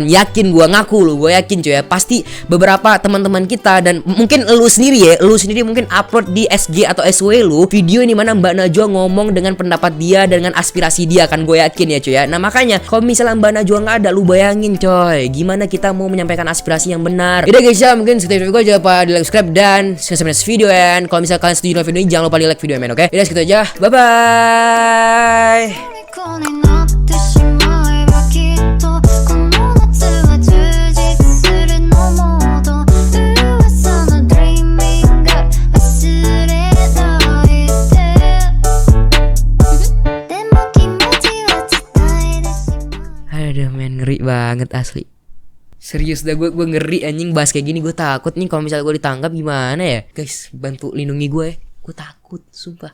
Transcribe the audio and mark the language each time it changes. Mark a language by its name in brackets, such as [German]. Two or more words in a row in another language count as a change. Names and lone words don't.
[Indonesian] Yakin gue, ngaku lu, gue yakin cuy ya. Pasti beberapa teman-teman kita dan mungkin lu sendiri ya, lu sendiri mungkin upload di SG atau SW lu video ini mana Mbak Najwa ngomong dengan pendapat dia, dengan aspirasi dia kan. Gue yakin ya cuy ya. Nah makanya kalau misalnya Mbak Najwa nggak ada, lu bayangin coy, gimana kita mau menyampaikan aspirasi yang benar. Yaudah guys ya, mungkin segitu video gue, jangan lupa di like, subscribe, dan share video ya. Kalau misalnya kalian setuju dengan video ini, jangan lupa di like video men, oke? Yaudah segitu aja, bye bye. [Japanese] 虜になってしまえばきっとこの夏は充実するのもっと噂の Dreaming が忘れないででも気持ちは伝えてしまう [Indonesian] Aduh men, ngeri banget asli. Serius dah, gue ngeri anjing bahas kayak gini. Gue takut nih kalau misalnya gue ditangkap gimana ya. Guys, bantu lindungi gue ya. Gue takut, sumpah.